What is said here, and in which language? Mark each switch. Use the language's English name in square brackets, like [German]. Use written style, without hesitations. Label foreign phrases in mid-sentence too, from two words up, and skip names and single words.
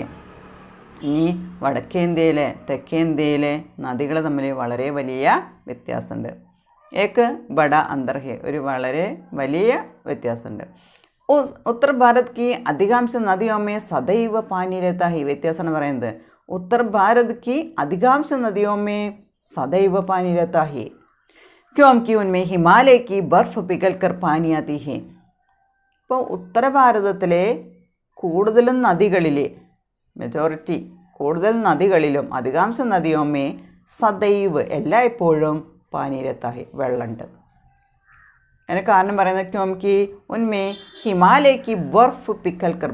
[Malayalam] ഇനി വടക്കേ ഇന്ത്യയിലെ തെക്കേ ഇന്ത്യയിലെ നദികൾ തമ്മിൽ വളരെ വലിയ വ്യത്യാസമുണ്ട്. [Hindi] एक बड़ा अंतर है, [Malayalam] ഒരു വളരെ വലിയ വ്യത്യാസമുണ്ട്. [Hindi] उत्तर भारत की अधिकांश नदियों में सदैव पानी रहता है. [Malayalam] വ്യത്യാസം എന്ന് പറയുന്നത് [Hindi] उत्तर भारत की अधिकांश नदियों में सदैव पानी रहता है क्योंकि उनमें हिमालय की बर्फ़ पिघल कर पानी आती है. [Malayalam] ഇപ്പോൾ ഉത്തര ഭാരതത്തിലെ കൂടുതലും നദികളിലെ മെജോറിറ്റി കൂടുതൽ നദികളിലും [Hindi] अधिकांश नदियों में सदैव [Malayalam] എല്ലായ്പ്പോഴും പാനീരത്തായി വെള്ളമുണ്ട്. അതിന് കാരണം പറയുന്നത് [Hindi] क्योंकि उनमें हिमालय की बर्फ़ पिघल कर.